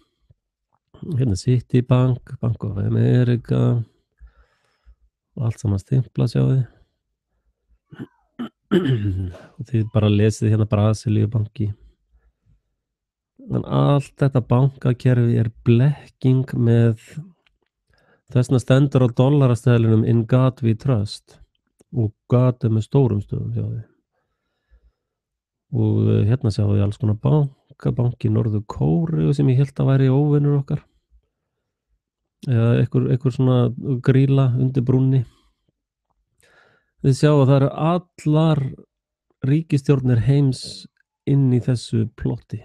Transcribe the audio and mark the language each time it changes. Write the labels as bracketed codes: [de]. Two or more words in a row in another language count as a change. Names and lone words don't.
[is] Citibank, Bank of America og allt saman stimpla, sjáðu. Og þið bara lesið Brasilíubanki. En allt þetta bankakerfi er blekking með þessna stendur á dollarastæðlinum [en] in God we trust [is] og God með stórum stöðum, sjáðu. Og sjáðu þið alls konar banki Norður Kóreu sem ég hélt að væri óvinur okkar. Eða einhver svona gríla undir brúnni. Þið sjáu að það eru allar ríkisstjórnir heims inn í þessu plotti.